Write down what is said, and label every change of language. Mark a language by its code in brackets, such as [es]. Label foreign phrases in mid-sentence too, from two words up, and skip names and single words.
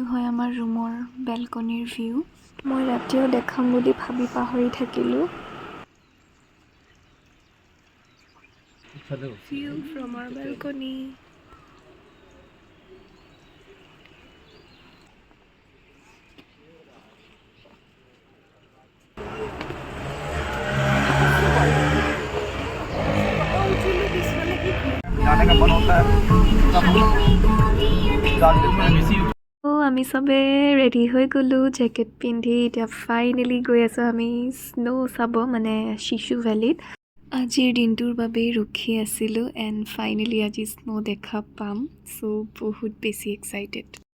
[as] হয় আমাৰ ৰুমৰ বেলকনিৰ ভিউ মই ৰাতিও দেখাম বুলি ভাবি পাহৰি থাকিলোঁ [en] view from our balcony [hi] जाने का मन होता है [as] আমি চবে ৰেডি হৈ গ'লোঁ জেকেট পিন্ধি এতিয়া ফাইনেলি গৈ আছোঁ আমি স্ন' চাব মানে শিশু ভেলীত আজিৰ দিনটোৰ বাবেই ৰখি আছিলোঁ এণ্ড ফাইনেলি আজি স্ন' দেখা পাম চ' বহুত বেছি এক্সাইটেড